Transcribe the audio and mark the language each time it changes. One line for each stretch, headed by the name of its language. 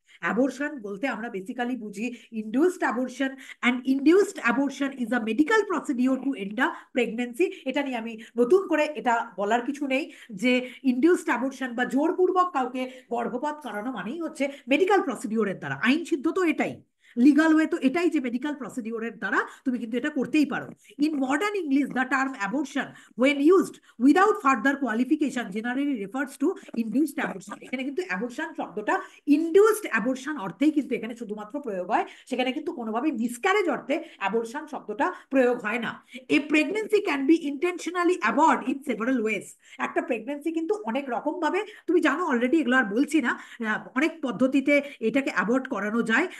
Bangla: Abortion বলতে আমরা basically বুঝি
English: Induced abortion, and induced abortion is a medical procedure to end a pregnancy.
Bangla: এটা নিয়ে আমি নতুন করে এটা বলার কিছু নেই যে ইনডিউসড অ্যাবর্শন বা জোরপূর্বক কাউকে গর্ভপাত করানো মানেই হচ্ছে মেডিকেল প্রসিডিওরের দ্বারা। আইন সিদ্ধ তো এটাই, লিগাল ওয়ে তো এটাই যে মেডিকেল প্রসিডিওরের দ্বারা তুমি কিন্তু এটা করতেই পারো।
English: In modern English the term abortion when used without further qualification generally refers to induced abortion।
Bangla: এখানে কিন্তু অ্যাবর্শন শব্দটা ইনডিউসড অ্যাবর্শন অর্থেই কিন্তু এখানে শুধুমাত্র প্রয়োগ হয়, সেখানে কিন্তু কোনোভাবে মিসক্যারেজ অর্থে অ্যাবর্শন শব্দটা প্রয়োগ হয় না।
English: A pregnancy can be intentionally abort in several ways.
Bangla: একটা প্রেগনেন্সি কিন্তু অনেক রকম ভাবে, তুমি জানো অলরেডি, এগুলো আর বলছি না, অনেক পদ্ধতিতে এটাকে অ্যাবর্ট করানো যায়।